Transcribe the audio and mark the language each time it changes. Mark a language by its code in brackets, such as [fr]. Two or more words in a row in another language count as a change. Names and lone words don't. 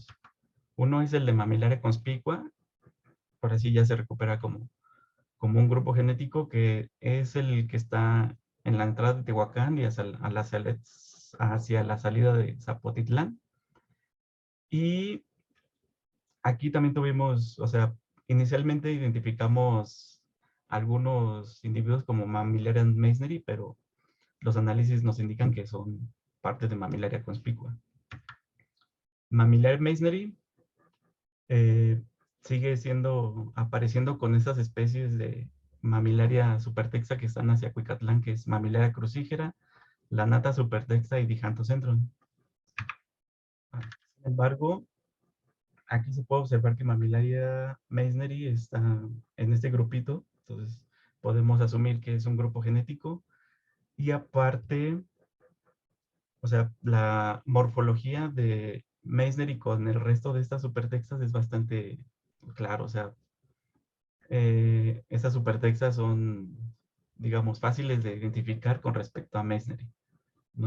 [es] Uno es el de Mamillaria conspicua, por así ya se recupera como un grupo genético que es el que está en la entrada de Tehuacán y hacia la salida de Zapotitlán. Y aquí también tuvimos, o sea, inicialmente identificamos algunos individuos como Mamillaria meissneri, pero los análisis nos indican que son parte de Mamillaria conspicua. Mamillaria meissneri sigue apareciendo con esas especies de Mamillaria supertexa que están hacia Cuicatlán, que es Mamillaria crucígera, Lanata supertexa y Dijantocentron. Sin embargo, aquí se puede observar que Mamillaria meissneri está en este grupito, entonces podemos asumir que es un grupo genético y aparte, o sea, la morfología de Meissneri con el resto de estas supertextas es bastante claro, o sea, estas supertextas son, digamos, fáciles de identificar con respecto a Meissneri, ¿no?